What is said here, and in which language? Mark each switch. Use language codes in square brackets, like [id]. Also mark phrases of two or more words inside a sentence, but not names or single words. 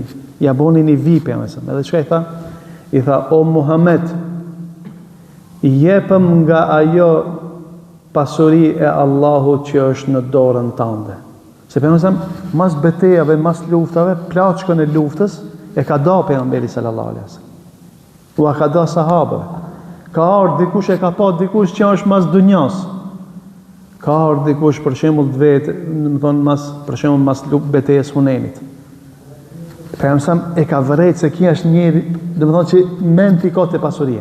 [sq] Ja boni një vi, për mësëm. Edhe që i tha, o Muhammed, i jepëm nga ajo pasuri e Allahu që është në dorën tënde. Se për mësëm, mas betejave, mas luftave, plaçkën e luftës, e ka da pejgamberi [ar] صلى الله عليه وسلم. [sq] Ua ka da sahabëve. Ka ardhur dikush e ka pa dikush që është mas dunjas. Ka ardhur dikush për shembull të vetë, do të thonë për shembull mas betejës Hunenit. Pejgamberi e ka vërejt se kia është njëri, do të thonë që mend i ka te pasuria.